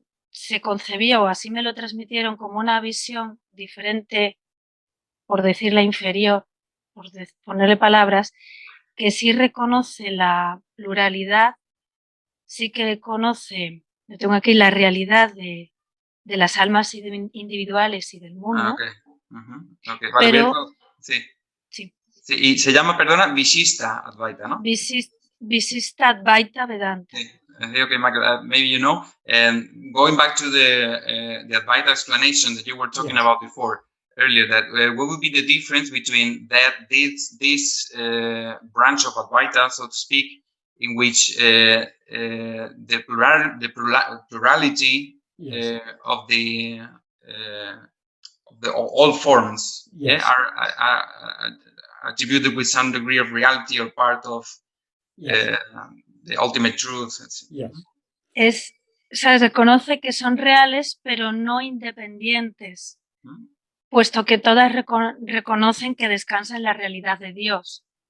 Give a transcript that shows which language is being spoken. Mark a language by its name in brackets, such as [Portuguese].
[Spanish] Se concebió, o así me lo transmitieron, como una visión diferente, por decirla inferior, por ponerle palabras, que sí reconoce la pluralidad, sí que conoce, yo tengo aquí la realidad de las almas individuales y del mundo. Okay. Vale, pero sí. Sí. Sí, y se llama, perdona, Visista Advaita, ¿no? Visista Advaita Vedanta. Sí. [English] Okay, Michael, maybe you know. And going back to the Advaita explanation that you were talking about before earlier, that what would be the difference between this branch of Advaita, so to speak, in which the plurality of the all forms are attributed with some degree of reality or part of the ultimate truth. [Spanish] O sea, reconoce que son reales, pero no independientes, puesto que todas reconocen que descansan en la realidad de Dios.